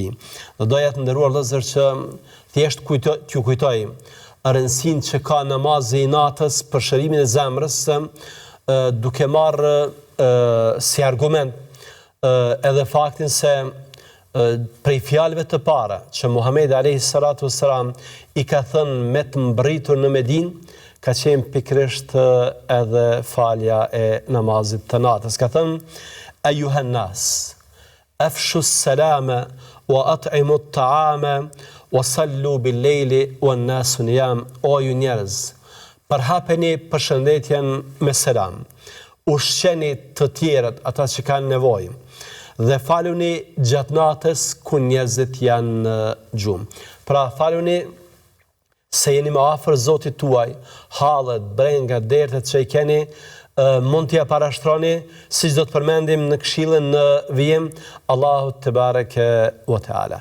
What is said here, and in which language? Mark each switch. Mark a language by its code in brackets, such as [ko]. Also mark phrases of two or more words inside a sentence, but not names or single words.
[sq] Do doja të nderuar vëllezër që thjesht t'ju kujtoj rëndësinë që ka namazi i natës për shërimin e zemrës, duke marrë si argument edhe faktin se prej fjalëve të para që Muhamedi [ar] عليه الصلاة والسلام [sq] i ka thënë me të mbritur në Medinë, ka qenë pikrisht edhe falja e namazit të natës. Ka thënë: [ar] "أيها الناس أفشوا السلام وأطعموا الطعام وصلوا بالليل والناس نيام, [sq] o ju njerëz, përhapeni përshëndetjen me selam, ushqeni të tjerët ata që kanë nevojë, dhe faluni gjatë natës ku njerëzit janë në gjumë. Pra faluni se jeni më afër Zotit tuaj, hallet, brengat, dertet që i keni, mund t'ja parashtroni, siç do të përmendim në këshillën në vijim, Allahu [ar] تبارك وتعالى.